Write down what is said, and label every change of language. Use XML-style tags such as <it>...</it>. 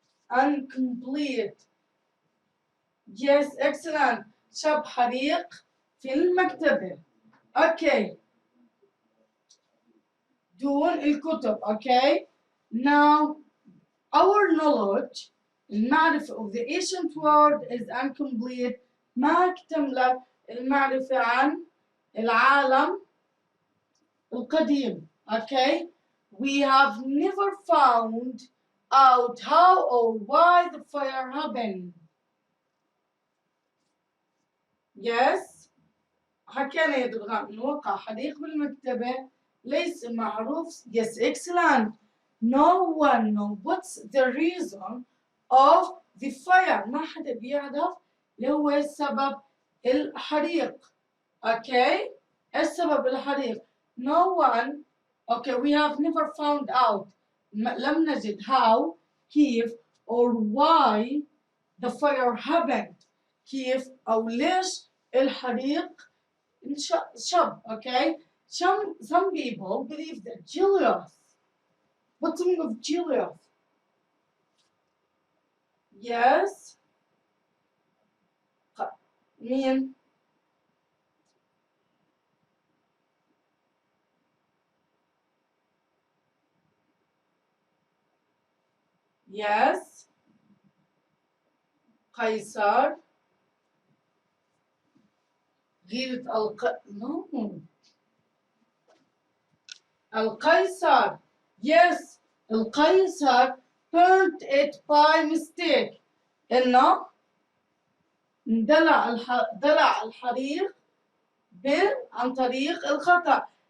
<en>Incomplete. Yes, excellent.</en> <ar>شب حريق في المكتبة.</ar> <en>Okay.</en> <ar>دون الكتب. Okay.</ar> <en>Now, our knowledge,</en> <ar>المعرفة</ar> <en>of the ancient world is incomplete.</en> <ar>ما اكتملت المعرفة عن العالم القديم.</ar> <en>Okay. We have never found out how or why the fire happened. Yes.</en> <ar>حكينا يا درغام إنه وقع حريق بالمكتبة ليس معروف.</ar> <en>Yes, excellent. No one knows what's the reason of the fire.</en> <ar>ما حدا بيعرف اللي هو سبب الحريق.</ar> <en>Okay.</en> <ar>إيش سبب الحريق?</ar> <en>No one. Okay, we have never found out.</en> <ar>لم نجد</ar> <en>how</en> <ar>كيف</ar> <en>or why the fire happened</en> <ar>كيف أو ليش الحريق شب.</ar> <en>Okay, some people believe that Julius, what's the meaning of Julius? Yes, mean yes,</en> <ar>قيصر غيرة</ar> <en>no القيصر. Yes, القيصر burnt it by mistake.</en> <ar>إنه دلع الحريق عن طريق الخطأ.</ar>